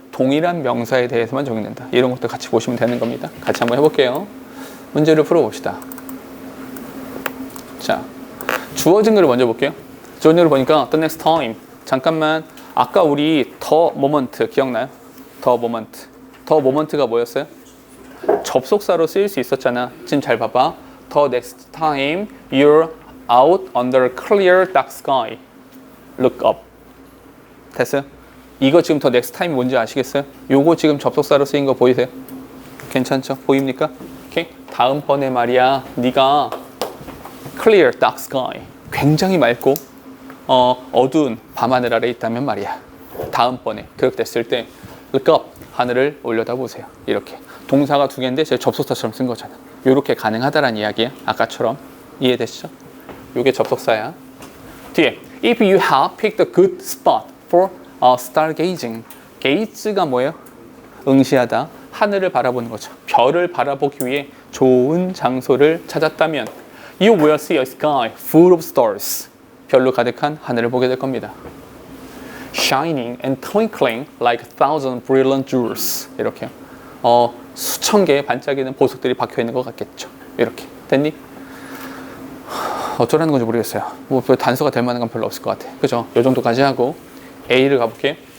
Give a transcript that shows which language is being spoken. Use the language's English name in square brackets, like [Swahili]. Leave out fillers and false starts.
[Korean] 동일한 명사에 대해서만 적용된다. 이런 것도 같이 보시면 되는 겁니다. 같이 한번 해볼게요. 문제를 풀어봅시다. 자, 주어진 글을 먼저 볼게요. 주어진 글을 보니까 the next time 잠깐만 아까 우리 더 모먼트 기억나요? 더 모먼트가 뭐였어요? 접속사로 쓰일 수 있었잖아. 지금 잘 봐봐. [English] the next time you're out under clear dark sky, look up. [Korean] 됐어요? 이거 지금 더 next time 뭔지 아시겠어요? 요거 지금 접속사로 쓰인 거 보이세요? 괜찮죠? 보입니까? 오케이. 다음번에 말이야, 네가 clear dark sky, 굉장히 맑고 어두운 밤하늘 아래 있다면 말이야, 다음번에 그렇게 됐을 때 look up, 하늘을 올려다보세요. 이렇게 동사가 두 개인데 제가 접속사처럼 쓴 거잖아. 이렇게 가능하다라는 이야기야. 아까처럼. 이해되시죠? 이게 접속사야. 뒤에 [English] if you have picked a good spot for stargazing. [Korean] gaze가 뭐예요? 응시하다, 하늘을 바라보는 거죠. 별을 바라보기 위해 좋은 장소를 찾았다면 [English] you will see a sky full of stars. [Korean] 별로 가득한 하늘을 보게 될 겁니다. [English] shining and twinkling like a thousand brilliant jewels. [Korean] 이렇게 수천 개의 반짝이는 보석들이 박혀 있는 것 같겠죠. 이렇게 됐니? 어쩌라는 건지 모르겠어요. 뭐 단서가 될 만한 건 별로 없을 것 같아. 그죠? 이 정도까지 하고 A를 가볼게.